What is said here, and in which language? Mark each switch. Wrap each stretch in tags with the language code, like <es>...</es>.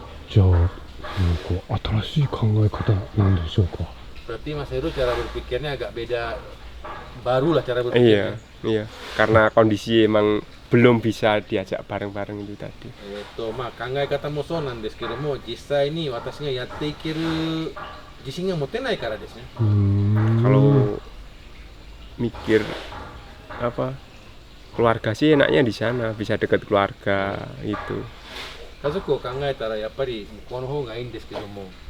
<ja>じゃあ新しい考え方なんでしょうか。</ja> <id>Berarti Mas Heru cara berpikirnya agak beda, baru lah cara berpikirnya. Iya, karena kondisi emang belum bisa diajak bareng-bareng itu tadi.</id> <ja>まあ考え方もそうなんですけども、実際に私がやっていける自信が持てないからですね。</ja> <id>Kalau mikir apa keluarga sih enaknya di sana, bisa dekat keluarga itu.</id> <ja>家族を考えたらやっぱり向こうの方がいいんですけども、って</ja>